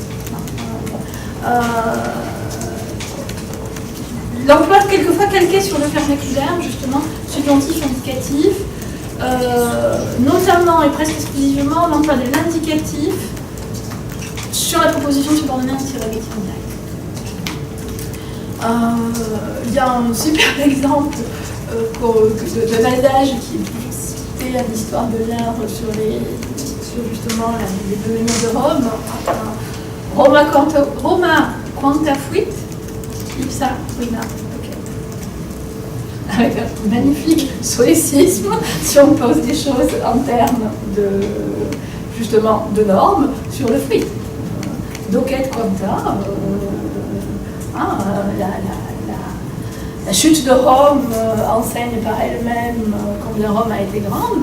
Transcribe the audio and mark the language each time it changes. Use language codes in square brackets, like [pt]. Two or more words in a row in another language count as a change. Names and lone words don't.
[fr] L'emploi quelquefois calqué sur le vernaculaire, justement, subjonctif indicatif, notamment et presque exclusivement l'emploi de l'indicatif sur la proposition subordonnée interrogative directe. Il y a un super exemple de Valdage qui est cité à l'histoire de l'art sur justement les devenirs de Rome. [la] Roma quanta fuit, ipsa ruina. [fr] Avec un magnifique solécisme, si on pose des choses en termes justement de normes sur le fruit. [la] Docet quanta, [fr] la chute de Rome enseigne par elle-même combien Rome a été grande.